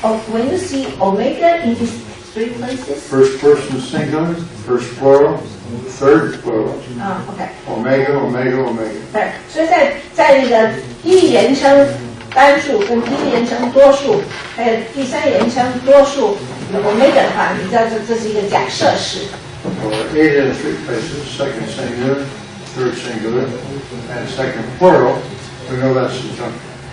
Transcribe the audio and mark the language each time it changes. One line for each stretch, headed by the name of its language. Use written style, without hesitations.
English: When you see omega in these three places. First person singular, first plural, third plural. OK。 Omega, omega, omega.
Chinese: 对，所以在那个第一人称单数跟第一人称多数，还有第三人称多数omega 的话，你知道这是一个假设式。
English: Or 8 in 3 places, second singular, third singular, and second plural. We know that's subjunctive.